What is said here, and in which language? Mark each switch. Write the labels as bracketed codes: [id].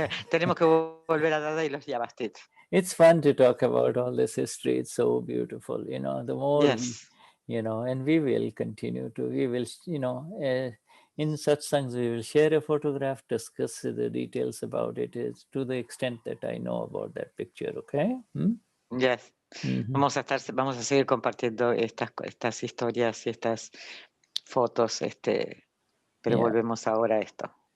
[es] Tenemos que volver a Dada y los Vyavasthit. [en] It's fun to talk about all this history. It's so beautiful, you know, the more, yes. You know, and we will continue to, we will, you know, in satsangs, we will share a photograph, discuss the details about it, is to the extent that I know about that picture, okay? Yes. [es] Vamos a seguir compartiendo estas historias y estas fotos, pero volvemos ahora a esto.